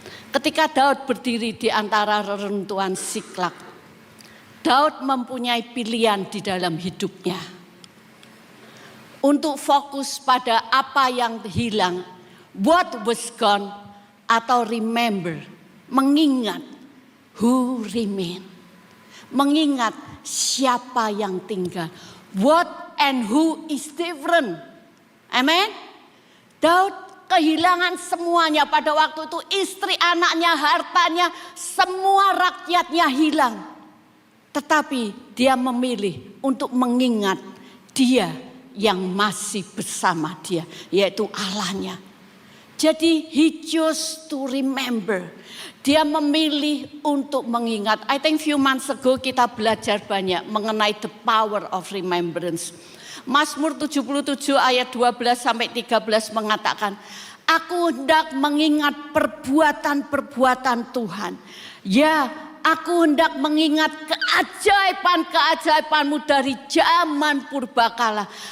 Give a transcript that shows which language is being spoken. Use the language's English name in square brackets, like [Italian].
[Indonesian] Ketika Daud berdiri di antara reruntuhan Siklak, Daud mempunyai pilihan di dalam hidupnya. Untuk fokus pada apa yang hilang, [English] what was gone, [Indonesian] atau remember, mengingat [English] who remain. [Indonesian] Mengingat siapa yang tinggal. [English] What and who is different. Amen. [Indonesian] Daud kehilangan semuanya pada waktu itu, istri, anaknya, hartanya, semua rakyatnya hilang. Tetapi dia memilih untuk mengingat dia yang masih bersama dia, yaitu Allahnya. [English] Jadi he chose to remember. [Indonesian] Dia memilih untuk mengingat. [English] I think few months ago [Indonesian] kita belajar banyak mengenai [English] the power of remembrance. [Indonesian] Mazmur 77 ayat 12 sampai 13 mengatakan, aku hendak mengingat perbuatan-perbuatan Tuhan. Ya, aku hendak mengingat keajaiban-keajaibanmu dari zaman purbakala.